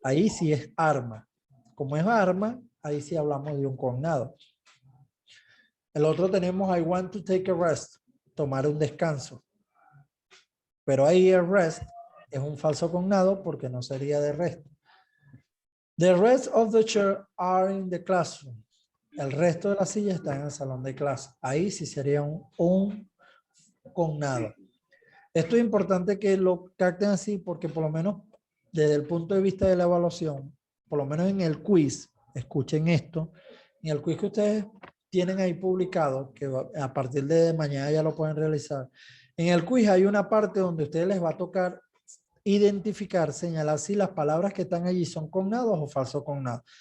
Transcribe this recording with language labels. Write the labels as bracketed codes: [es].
[es] Ahí sí es arma. Como es arma, ahí sí hablamos de un cognado. El otro tenemos, [en] I want to take a rest. [es] Tomar un descanso. Pero ahí el rest es un falso cognado porque no sería de resto. [en] The rest of the chair are in the classroom. [es] El resto de la silla está en el salón de clase. Ahí sí sería un cognado. Esto es importante que lo capten así porque por lo menos desde el punto de vista de la evaluación, por lo menos en el quiz, escuchen esto, en el quiz que ustedes tienen ahí publicado, que a partir de mañana ya lo pueden realizar, en el quiz hay una parte donde a ustedes les va a tocar identificar, señalar si las palabras que están allí son cognados o falsos cognados.